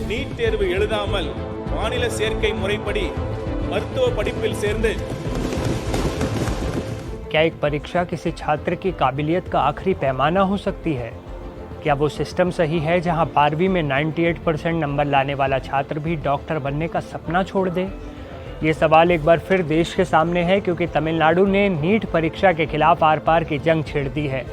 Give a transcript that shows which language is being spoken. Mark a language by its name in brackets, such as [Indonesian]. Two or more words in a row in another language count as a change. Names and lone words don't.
[Tamil] நீட் தேர்வு எழுதாமல் மாநில சேர்க்கை முறைப்படி மருத்துவ படிப்பில் சேர்ந்து [Hindi] क्या एक परीक्षा किसी छात्र की काबिलियत का आखिरी पैमाना हो सकती है? क्या वो सिस्टम सही है जहां 12वीं में 98% नंबर लाने वाला छात्र भी डॉक्टर बनने का सपना छोड़ दे? ये सवाल एक बार फिर देश के सामने है, क्योंकि तमिलनाडु ने नीट परीक्षा के खिलाफ आर पार की जंग छेड़ दी है।